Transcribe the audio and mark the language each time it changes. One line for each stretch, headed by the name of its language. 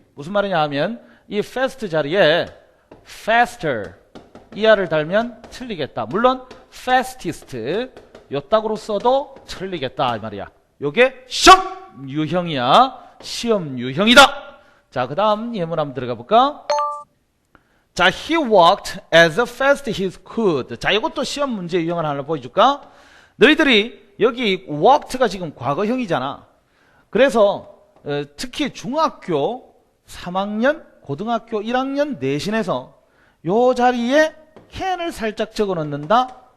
Korean: 무슨 말이냐 하면 이 fast 자리에 faster 이하를 달면 틀리겠다. 물론 fastest 요 딱으로 써도 틀리겠다 이 말이야. 요게 시험 유형이야. 시험 유형이다. 자, 그 다음 예문 한번 들어가 볼까?
English: 자, he walked as fast as he could.
Korean: 자, 이것도 시험 문제 유형을 하나 보여줄까? 너희들이 여기 walked가 지금 과거형이잖아. 그래서 특히 중학교 3학년, 고등학교 1학년 내신에서 요 자리에 can을 살짝 적어 놓는다.